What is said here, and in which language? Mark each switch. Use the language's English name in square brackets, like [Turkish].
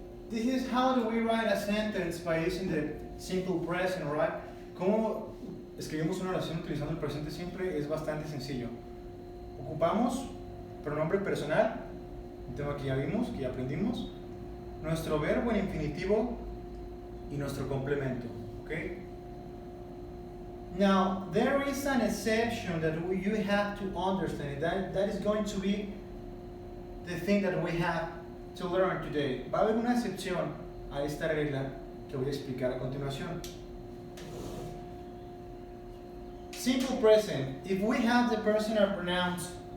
[English] this is how do we write a sentence by using the simple present, right? [Spanish] ¿Cómo escribimos una oración utilizando el presente simple? Es bastante sencillo. Ocupamos pronombre personal, un tema que ya vimos, que ya aprendimos, nuestro verbo en infinitivo y nuestro complemento, ¿ok? [English] Now, there is an exception that you have to understand. That is going to be the thing that we have to learn today. [Spanish] Va a haber una excepción a esta regla que voy a explicar a continuación. [English] Simple present. If we have the personal pronouns